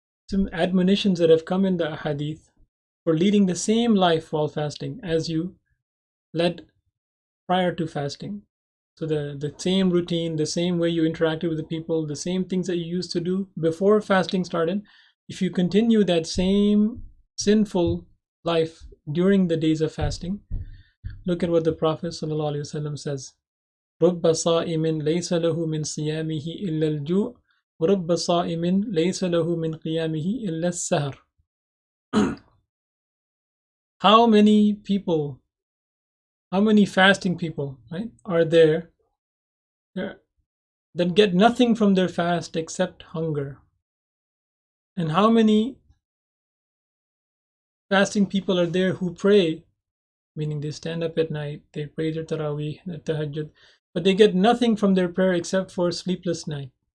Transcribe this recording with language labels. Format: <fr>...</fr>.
<en>Some admonitions that have come in the hadith for leading the same life while fasting as you led prior to fasting. So the same routine, the same way you interacted with the people, the same things that you used to do before fasting started, if you continue that same sinful life during the days of fasting, look at what the Prophet ﷺ says.</en> <ar>رب صائم ليس له من صيامه إلا الجوع ورب صائم ليس له من قيامه إلا السهر.</ar> <en>How many people, how many fasting people, right, are there that get nothing from their fast except hunger? And how many fasting people are there who pray, meaning they stand up at night, they pray their tarawih, their tahajjud, but they get nothing from their prayer except for sleeplessness.</en>